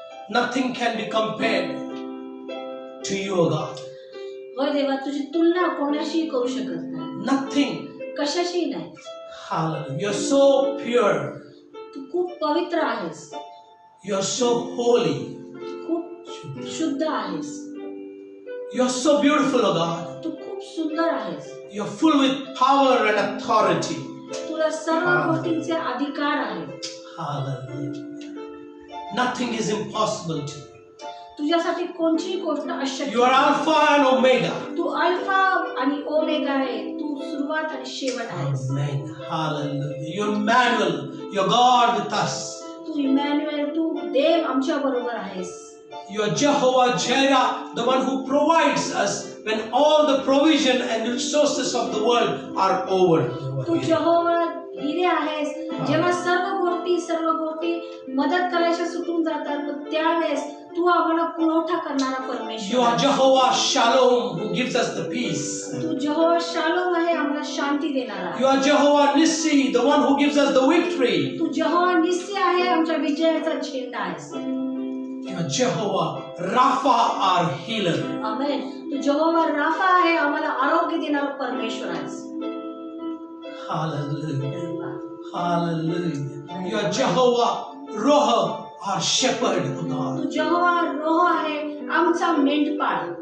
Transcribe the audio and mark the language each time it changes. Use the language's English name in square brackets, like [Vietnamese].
[English] Nothing can be compared to you, O God. [Marathi] हो देवा, तुझी तुलना कोणाशी करू शकत नाही. [English] Nothing. [Marathi] कशाशी नाही. [English] Hallelujah. You're so pure. [Marathi] तू खूप पवित्र आहेस. [English] You're so holy. [Marathi] खूप शुद्ध आहेस. [English] You're so beautiful, O God. [Marathi] तू खूप सुंदर आहेस. [English] You're full with power and authority. [Marathi] तुला सर्व गोष्टींचे अधिकार आहेत. [English] Hallelujah. Nothing is impossible to you. [Marathi] तुझ्यासाठी कोणतीही गोष्ट अशक्य. [English] You are Alpha and Omega. [Marathi] Tu alpha आणि ओमेगा आहे. तू सुरुवात आणि शेवट आहेस. [English] Amen. Hallelujah. You're Emmanuel. You're God with us. [Marathi] Tu Emmanuel, तू देव आमच्या बरोबर आहेस. [English] You are Jehovah Jireh, the one who provides us when all the provision and resources of the world are over. [Marathi] तू यहोवा जिरे आहेस. जेव्हा सर्व गोष्टी मदत करायच्या सुटून जातात, त्यावेळेस तू आम्हाला पुरवठा करणारा परमेश्वर. [English] You are Jehovah Shalom, who gives us the peace. [Marathi] Tu Jehovah shalom आहे, आम्हाला शांती देणारा. [English] You are Jehovah Nissi, the one who gives us the victory. [Marathi] तू यहोवा निस्सी आहे, आमच्या विजयाचा झेंडा आहेस. [English] You are Jehovah Rapha, our healer. [Marathi] Amen. Tu Jehovah Rafa आहे, आम्हाला आरोग्य देणारा परमेश्वर आहेस. [English] Hallelujah. Hallelujah. You are Jehovah Roha, our shepherd, O God. [Marathi] तू यहोवा रोह आहे, आमचा मेंढपाळ.